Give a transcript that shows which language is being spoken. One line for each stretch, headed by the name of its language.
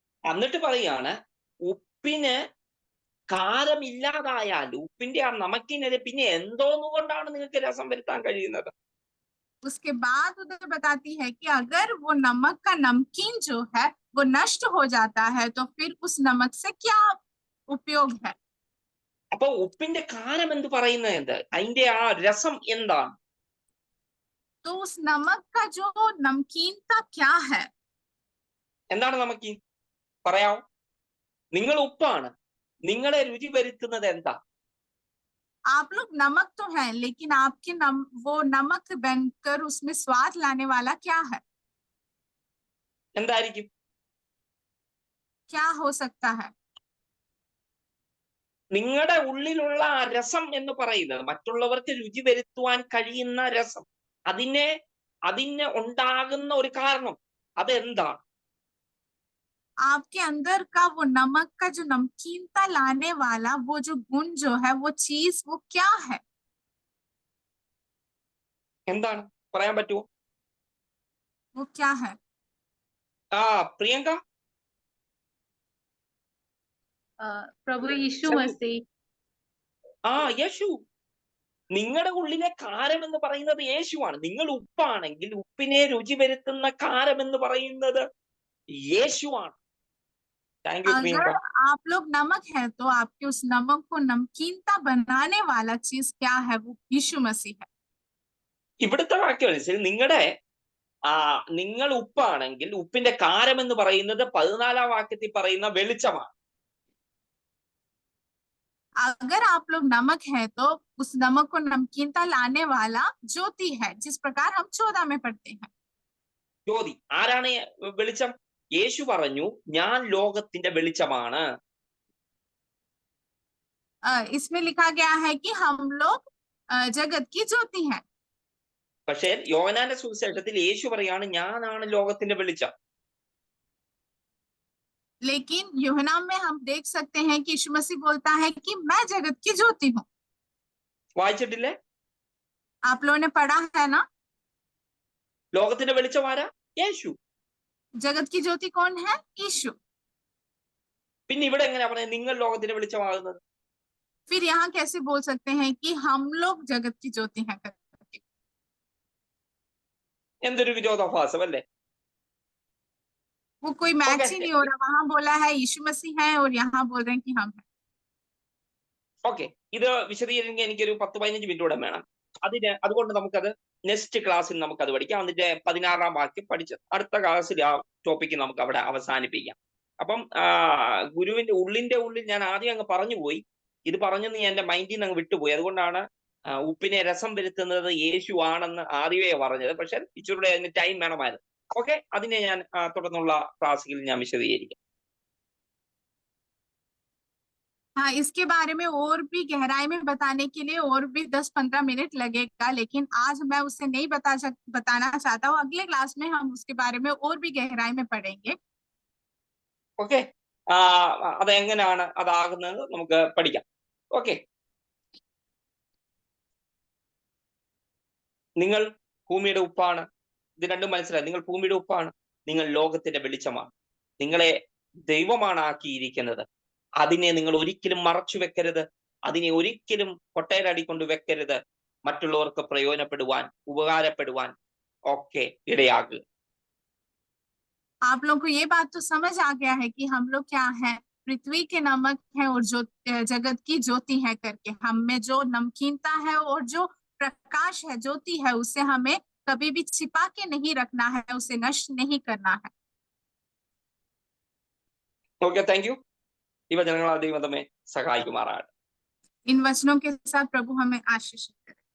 Malayalam: എന്നിട്ട് പറയാണ് ഉപ്പിന് കാരമില്ലാതായാൽ ഉപ്പിന്റെ ആ നമക്കിനെതിരെ പിന്നെ എന്തോന്നുകൊണ്ടാണ് നിങ്ങൾക്ക് രസം വരുത്താൻ കഴിയുന്നത്?
Hindi: उसके बाद उधर बताती है कि अगर वो नमक का नमकीन जो है वो नष्ट हो जाता है तो फिर उस नमक से क्या उपयोग है.
Malayalam: അപ്പൊ ഉപ്പിന്റെ കാരം എന്ന് പറയുന്നത് എന്ത്? അതിന്റെ ആ രസം എന്താണ്?
Hindi: तो उस नमक का जो नमकीनता क्या है?
Malayalam: എന്താണ് നമക്കീൻ? പറയാമോ? നിങ്ങൾ ഉപ്പാണ്, നിങ്ങളെ രുചി വരുത്തുന്നത് എന്താ?
Hindi: आप लोग नमक तो हैं, लेकिन आपके वो नमक बनकर उसमें स्वाद लाने वाला क्या है?
Malayalam: എന്തായിരിക്കും?
Hindi: क्या हो सकता है?
Malayalam: നിങ്ങളുടെ ഉള്ളിലുള്ള ആ രസം എന്ന് പറയുന്നത്, മറ്റുള്ളവർക്ക് രുചി വരുത്തുവാൻ കഴിയുന്ന രസം, അതിന് ഉണ്ടാകുന്ന ഒരു കാരണം അതെന്താണ്?
Hindi: आपके अंदर का वो नमक का जो नमकीनता लाने वाला वो जो गुण जो है, वो चीज, वो क्या है?
Malayalam: എന്താണ് പറയാൻ പറ്റുമോ?
Hindi: वो क्या है?
Malayalam: പ്രിയങ്ക.
Hindi: प्रभु यीशु मसीह.
Malayalam: യേശു. നിങ്ങളുടെ ഉള്ളിലെ കാരം എന്ന് പറയുന്നത് യേശുവാണ്. നിങ്ങൾ ഉപ്പാണെങ്കിൽ ഉപ്പിനെ രുചി വരുത്തുന്ന കാരം എന്ന് പറയുന്നത് യേശുവാണ്.
Hindi: अगर आप लोग नमक है तो आपके उस नमक को नमकीनता बनाने वाला चीज क्या है? वो यीशु मसीह है.
Malayalam: ഇവിടുത്തെ വാക്യം അനുസരിച്ച് നിങ്ങൾ ഉപ്പാണെങ്കിൽ ഉപ്പിന്റെ കാരം എന്ന് പറയുന്നത് 14ാം വാക്യത്തിൽ പറയുന്ന വെളിച്ചമാണ്.
Hindi: अगर आप लोग नमक है तो उस नमक को नमकीनता लाने वाला ज्योति है, जिस प्रकार हम 14 में पढ़ते हैं।
Malayalam: ജ്യോതി ആരാണ് വെളിച്ചം? യേശു പറഞ്ഞു ഞാൻ ലോകത്തിന്റെ വെളിച്ചമാണ്.
Hindi: इसमें लिखा गया है कि हम लोग जगत की ज्योति हैं।
Malayalam: പക്ഷേ യോഹന്നാന്റെ സുവിശേഷത്തിൽ യേശു പറയാണ് ഞാനാണ് ലോകത്തിന്റെ വെളിച്ചം.
Hindi: लेकिन यूहन्ना में हम देख सकते हैं कि यीशु मसीह बोलता है कि मैं जगत की ज्योति हूँ।
Malayalam: വായിച്ചിട്ടില്ലേ?
Hindi: आप लोगों ने पढ़ा है ना?
Malayalam: ലോകത്തിന്റെ വെളിച്ചം ആരാ? യേശു.
Hindi: जगत की ज्योति कौन है? यीशु।
Malayalam: പിന്നെ ഇവിടെ എങ്ങനെയാ പറഞ്ഞത് നിങ്ങൾ ലോകത്തിന്റെ വെളിച്ചമാകുന്നത്?
Hindi: फिर यहाँ कैसे बोल सकते हैं कि हम लोग जगत की ज्योति हैं करके?
Malayalam: എന്തൊരു വിരോധാഭാസം അല്ലേ?
Hindi: वो कोई मैच ही नहीं हो रहा। वहां बोला है यीशु मसीह है और यहाँ बोल रहे हैं कि हम हैं।
Malayalam: ഓക്കെ, ഇത് വിശദീകരിക്കാൻ എനിക്കൊരു 10-15 മിനിറ്റ് കൂടെ വേണം. അതുകൊണ്ട് നമുക്കത് നെക്സ്റ്റ് ക്ലാസ്സിൽ നമുക്കത് പഠിക്കാം. അതിന്റെ 16-ാം വാക്യം പഠിച്ച് അടുത്ത ക്ലാസ്സിൽ ആ ടോപ്പിക്ക് നമുക്ക് അവിടെ അവസാനിപ്പിക്കാം. അപ്പം ഗുരുവിന്റെ ഉള്ളിൽ ഞാൻ ആദ്യം അങ്ങ് പറഞ്ഞു പോയി. ഇത് പറഞ്ഞെന്ന് ഞാൻ എന്റെ മൈൻഡിൽ നിന്ന് അങ്ങ് വിട്ടുപോയി. അതുകൊണ്ടാണ് ഉപ്പിനെ രസം വരുത്തുന്നത് യേശു ആണെന്ന് ആദ്യമേ പറഞ്ഞത്. പക്ഷെ ഇച്ചിരൂടെ അതിന് ടൈം വേണമായിരുന്നു. ഓക്കെ, അതിനെ ഞാൻ തുടർന്നുള്ള ക്ലാസ്സുകളിൽ ഞാൻ വിശദീകരിക്കാം.
Hindi: हाँ, इसके बारे में और भी गहराई में बताने के लिए और भी 10-15 मिनट लगेगा, लेकिन आज मैं उसे नहीं बताना चाहता हूँ। अगले क्लास में हम उसके बारे में और भी गहराई में पढ़ेंगे।
Malayalam: ഓക്കെ, അതെങ്ങനെയാണ് അതാകുന്നത് നമുക്ക് പഠിക്കാം. ഓക്കെ, നിങ്ങൾ ഭൂമിയുടെ ഉപ്പാണ്. ഇത് രണ്ടും മനസ്സിലായി. നിങ്ങൾ ഭൂമിയുടെ ഉപ്പാണ്, നിങ്ങൾ ലോകത്തിന്റെ വെളിച്ചമാണ്. നിങ്ങളെ ദൈവമാണ് ആക്കിയിരിക്കുന്നത്. അതിനെ നിങ്ങൾ ഒരിക്കലും മറച്ചു വെക്കരുത്. അതിനെ ഒരിക്കലും കൊട്ടയിലടിക്കൊണ്ട് വെക്കരുത്. മറ്റുള്ളവർക്ക് പ്രയോജനപ്പെടുവാൻ, ഉപകാരപ്പെടുവാൻ ഒക്കെ ഇടയാകുക.
Hindi: आप लोग को ये बात तो समझ आ गया है कि हम लोग क्या है? पृथ्वी के नमक है और जो जगत की ज्योति है करके। हम में जो नमकीनता है और जो प्रकाश है, ज्योति है, उसे हमें कभी भी छिपा के नहीं रखना है, उसे नष्ट नहीं करना है।
English: Okay, thank you.
Malayalam: ഈ വചനങ്ങളാൽ ദൈവം നമ്മെ സഹായിക്കുമാറാകട്ടെ.
Hindi: इन वचनों के साथ प्रभु हमें आशीष